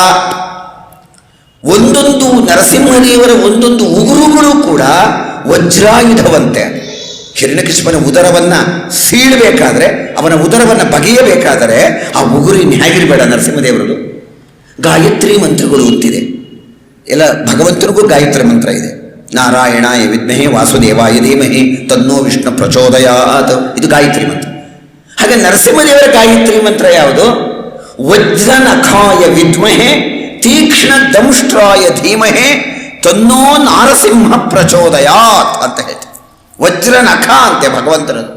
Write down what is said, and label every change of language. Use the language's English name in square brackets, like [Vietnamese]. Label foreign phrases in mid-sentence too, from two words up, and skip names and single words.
[Kannada] ಒಂದೊಂದು ನರಸಿಂಹದೇವರ ಒಂದೊಂದು ಉಗುರುಗಳು ಕೂಡ ವಜ್ರಾಯುಧವಂತೆ. ಹಿರಣ್ಯಕಶಿಪನ ಉದರವನ್ನು ಸೀಳಬೇಕಾದ್ರೆ, ಅವನ ಉದರವನ್ನು ಬಗೆಯಬೇಕಾದರೆ ಆ ಉಗುರು ಹೇಗಿರಬೇಡ ನರಸಿಂಹದೇವರದು. ಗಾಯತ್ರಿ ಮಂತ್ರಗಳು ಅಂತಿದೆ, ಎಲ್ಲ ಭಗವಂತನಿಗೂ ಗಾಯತ್ರಿ ಮಂತ್ರ ಇದೆ. [Sanskrit] ನಾರಾಯಣಾಯ ವಿದ್ಮಹೇ ವಾಸುದೇವಾಯ ಧೀಮಹಿ ತನ್ನೋ ವಿಷ್ಣು ಪ್ರಚೋದಯಾತ್, [Kannada] ಇದು ಗಾಯತ್ರಿ ಮಂತ್ರ. ಹಾಗೆ ನರಸಿಂಹದೇವರ ಗಾಯತ್ರಿ ಮಂತ್ರ ಯಾವುದು? [Sanskrit] ವಜ್ರನಖಾಯ ವಿದ್ಮಹೆ ತೀಕ್ಷ್ಣ ದಂಷ್ಟ್ರಾಯ ಧೀಮಹೆ ತನ್ನೋ ನಾರಸಿಂಹ ಪ್ರಚೋದಯಾತ್ [Kannada] ಅಂತ ಹೇಳ್ತಾರೆ. ವಜ್ರನಖ ಅಂತೆ ಭಗವಂತನದು.